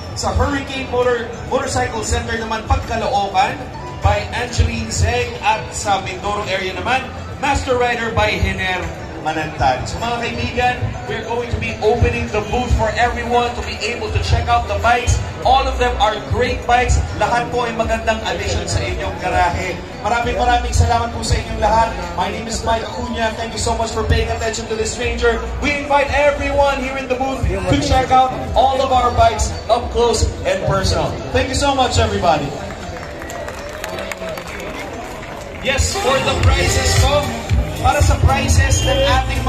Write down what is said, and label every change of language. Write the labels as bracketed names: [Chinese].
[Filipino] Sa Hurricane Motorcycle Center naman, Pagkaloocan by Angeline Zeg. At sa Mindoro area naman, Master Rider by Hiner Manantan. So mga kaibigan, [English] we're going to be opening the booth for everyone to be able to check out the bikes. All of them are great bikes. [Filipino] Lahat po ay magandang addition sa inyong garahe. Maraming salamat po sa inyong lahat. [English] My name is Mike Acuña. Thank you so much for paying attention to this stranger. We invite everyone here in the booth to check out all of our bikes up close and personal. Thank you so much, everybody. Yes, for the prices po, [Filipino] para sa prices ng ating mga